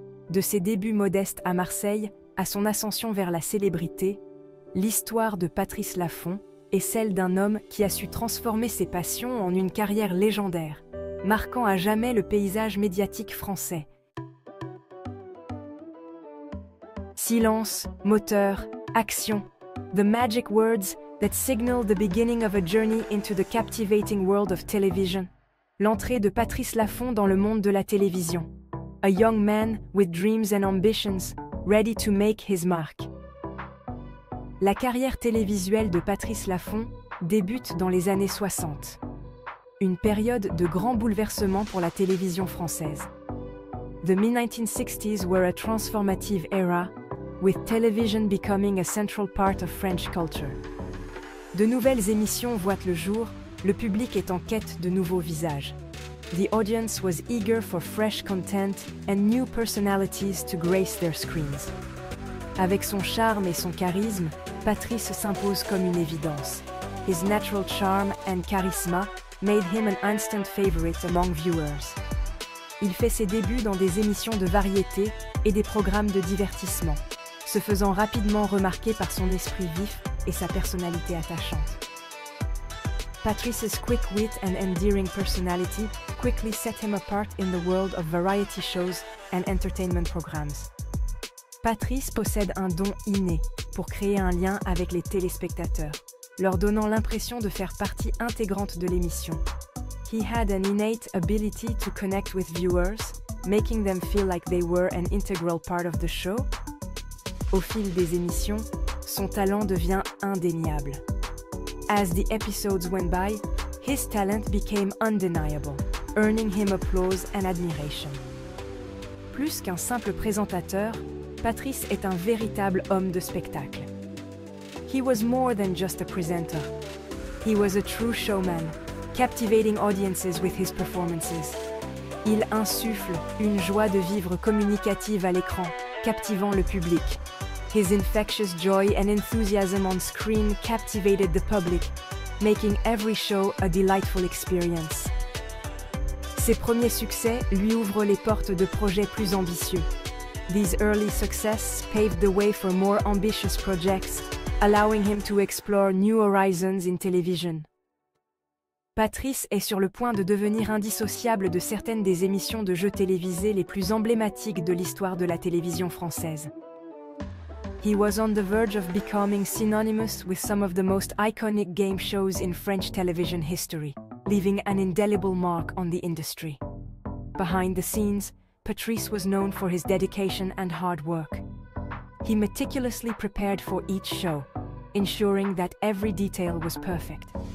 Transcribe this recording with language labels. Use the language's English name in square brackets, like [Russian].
[French] De ses débuts modestes à Marseille à son ascension vers la célébrité, l'histoire de Patrice Laffont est celle d'un homme qui a su transformer ses passions en une carrière légendaire, marquant à jamais le paysage médiatique français. Silence, moteur, action, [English] the magic words that signal the beginning of a journey into the captivating world of television. [French] L'entrée de Patrice Laffont dans le monde de la télévision. [English] A young man with dreams and ambitions, ready to make his mark. [French] La carrière télévisuelle de Patrice Laffont débute dans les années 60. Une période de grands bouleversements pour la télévision française. [English] The mid-1960s were a transformative era, with television becoming a central part of French culture. [French] De nouvelles émissions voient le jour, le public est en quête de nouveaux visages. [English] The audience was eager for fresh content and new personalities to grace their screens. [French] Avec son charme et son charisme, Patrice s'impose comme une évidence. [English] His natural charm and charisma made him an instant favorite among viewers. [French] Il fait ses débuts dans des émissions de variété et des programmes de divertissement, se faisant rapidement remarquer par son esprit vif et sa personnalité attachante. [English] Patrice's quick wit and endearing personality quickly set him apart in the world of variety shows and entertainment programs. [French] Patrice possède un don inné pour créer un lien avec les téléspectateurs, leur donnant l'impression de faire partie intégrante de l'émission. [English] He had an innate ability to connect with viewers, making them feel like they were an integral part of the show. [French] Au fil des émissions, son talent devient indéniable. [English] As the episodes went by, his talent became undeniable, earning him applause and admiration. [French] Plus qu'un simple présentateur, Patrice est un véritable homme de spectacle. [English] He was more than just a presenter. He was a true showman, captivating audiences with his performances. [French] Il insuffle une joie de vivre communicative à l'écran, captivant le public. [English] His infectious joy and enthusiasm on screen captivated the public, making every show a delightful experience. [French] Ses premiers succès lui ouvrent les portes de projets plus ambitieux. [English] These early successes paved the way for more ambitious projects, allowing him to explore new horizons in television. [French] Patrice est sur le point de devenir indissociable de certaines des émissions de jeux télévisés les plus emblématiques de l'histoire de la télévision française. [English] He was on the verge of becoming synonymous with some of the most iconic game shows in French television history, leaving an indelible mark on the industry. Behind the scenes, Patrice was known for his dedication and hard work. He meticulously prepared for each show, ensuring that every detail was perfect.